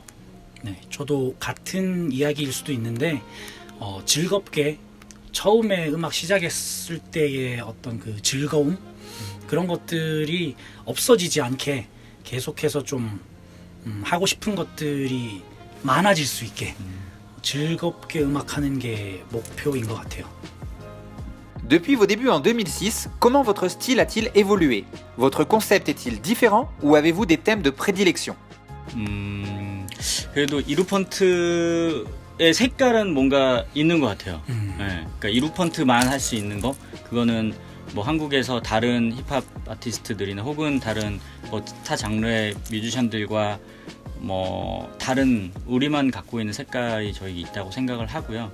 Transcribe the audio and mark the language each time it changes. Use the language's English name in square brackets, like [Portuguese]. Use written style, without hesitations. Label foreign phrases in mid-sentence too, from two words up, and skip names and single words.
[Korean] 네, 저도 같은 이야기일 수도 있는데 즐겁게 처음에 음악 시작했을 때의 어떤 그 즐거움 그런 것들이 없어지지 않게 계속해서 좀 하고 싶은 것들이 많아질 수 있게 즐겁게 음악하는 게 목표인 것 같아요. [French] Depuis vos débuts en 2006, comment votre style a-t-il évolué? Votre concept est-il différent ou avez-vous des thèmes de prédilection? [Korean] 그래도 이루펀트의 색깔은 뭔가 있는 것 같아요. 네, 그러니까 이루펀트만 할 수 있는 거 그거는 뭐 한국에서 다른 힙합 아티스트들이나 혹은 다른 뭐 타 장르의 뮤지션들과 뭐 다른 우리만 갖고 있는 색깔이 저희 있다고 생각을 하고요.